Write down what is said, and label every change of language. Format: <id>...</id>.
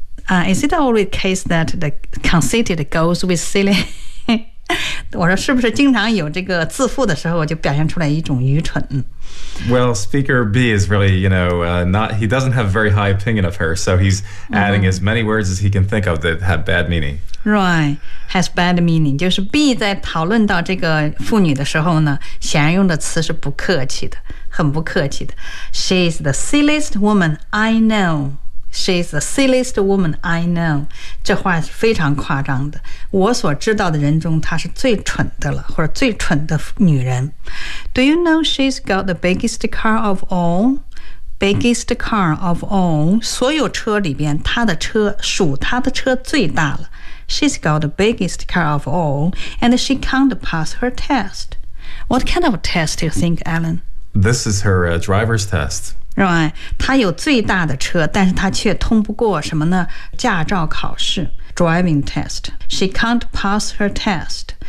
<en>Is it always case that the conceited goes with silly？</en> <zh>我说是不是经常有这个自负的时候就表现出来一种愚蠢。</zh> <en>Well, speaker B is really, you know, not, he doesn't have a very high opinion of her, so he's adding as many words as he can think of that have bad meaning. Right, has bad meaning.</en> <zh>就是 B 在讨论到这个妇女的时候呢，显然用的词是不客气的，很不客气的。</zh> <en>She's the silliest woman I know. She's the silliest woman I know.</en> <zh>这话非常夸张的。我所知道的人中，她是最蠢的了，或者最蠢的女人。</zh> <en>Do you know she's got the biggest car of all? Biggest car of all.</en> <zh>所有车里边，她的车属她的车最大了。</zh> <en>She's got the biggest car of all, and she can't pass her test. What kind of test do you think, Alan? This is her driver's test.</en> <zh>Right, 他有最大的车，但是他却通不过什么呢？驾照考试</zh> <en>，driving test. She can't pass her test.</en>